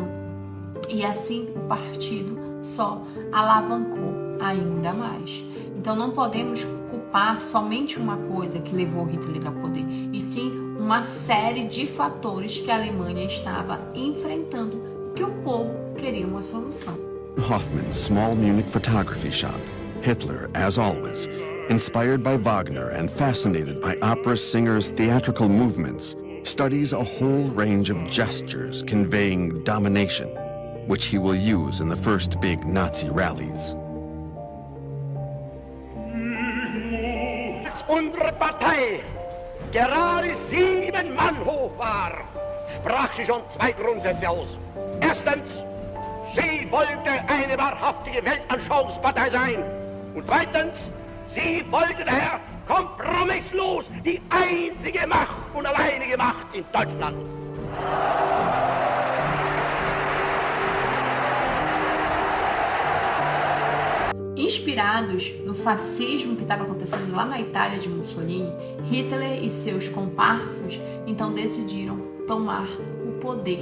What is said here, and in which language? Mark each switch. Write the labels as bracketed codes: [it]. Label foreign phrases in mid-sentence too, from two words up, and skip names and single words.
[pt] E assim o partido só alavancou ainda mais. Então não podemos culpar somente uma coisa que levou Hitler ao poder, e sim uma série de fatores que a Alemanha estava enfrentando, que o povo queria uma solução. [en] Hoffman's small Munich photography shop, Hitler, as always, inspired by Wagner and fascinated by opera singers' theatrical movements, studies a whole range of gestures conveying domination, which he will use in the first big Nazi rallies. [de] Als unsere Partei gerade 7 Mann hoch war, sprach sie schon 2 Grundsätze aus. Erstens, sie wollte eine wahrhaftige Weltanschauungspartei sein. Und zweitens, sie wollte daher kompromisslos die einzige Macht und alleinige Macht in Deutschland. [pt] Inspirados no fascismo que estava acontecendo lá na Itália de Mussolini, Hitler e seus comparsas então decidiram tomar o poder.